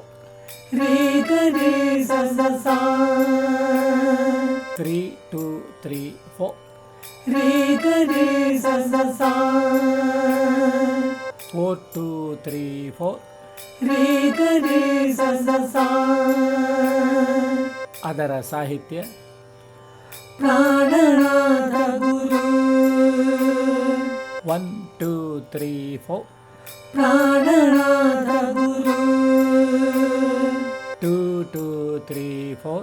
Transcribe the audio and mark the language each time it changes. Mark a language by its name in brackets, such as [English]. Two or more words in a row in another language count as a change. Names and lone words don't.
[Kannada] ರೇ ಗರಿ ಸ ಸ ಸ 3 2 3 4 ರೇ ಗರಿ ಸ ಸ ಸ 4 2 3 4 ರೇ ಗರಿ ಸ ಸ ಸ ಅದರ ಸಾಹಿತ್ಯ ಪ್ರಾಣನಾಥ ಗುರು 1 2 3 4 ಪ್ರಾಣನಾಥ ಗುರು 2 2 3 4